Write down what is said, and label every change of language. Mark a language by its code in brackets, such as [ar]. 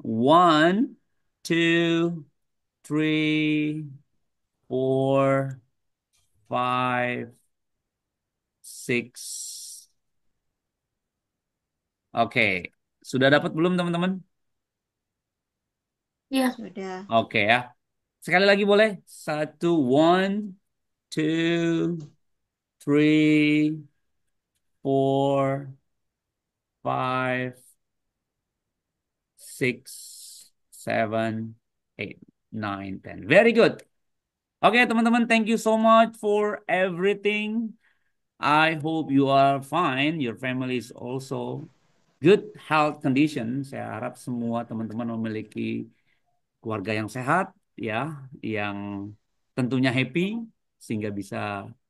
[en] One, two, three, four, five, six. [id] Oke, sudah dapat belum teman-teman? Ya. Sudah. Oke ya. Sekali lagi boleh? [en] Satu, one, two, three, four, five, six, seven, eight, nine, ten. Very good. Oke [id] teman-teman, [en] thank you so much for everything. I hope you are fine. Your family is also good health condition. [id] Saya harap semua teman-teman memiliki keluarga yang sehat, ya, yang tentunya [en] happy [id] sehingga bisa